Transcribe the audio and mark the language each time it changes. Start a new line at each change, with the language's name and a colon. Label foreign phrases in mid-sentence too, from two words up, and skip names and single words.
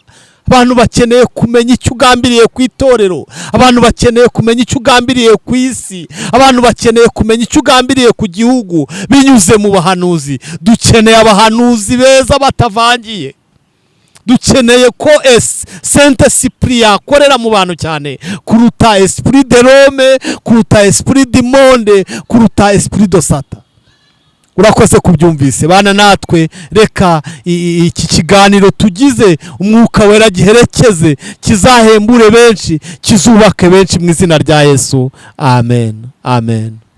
Kinyarwanda: Abantu bakeneye kumenya icyo ugambiriye ku itorero, abantu bakeneye kumenya icyo ugambiriye ku isi, abantu bakeneye kumenya icyo ugambiriye ku gihugu binyuze mu bahanuzi. Dukeneye abahanuzi beza batavangiye. Dukeneye ko
French: Saint Esprit
Kinyarwanda: yakorera mu bantu cyane kuruta
French: Esprit de Rome,
Kinyarwanda: kuruta
French: Esprit du monde,
Kinyarwanda: kuruta
French: Esprit de Satan.
Kinyarwanda: Urakoze kubyumvise. Bana natwe, reka iki kiganiro tugize Umwuka Wera giherekeze, kizahembure benshi, kizubake benshi mu izina rya Yesu, amen, amen.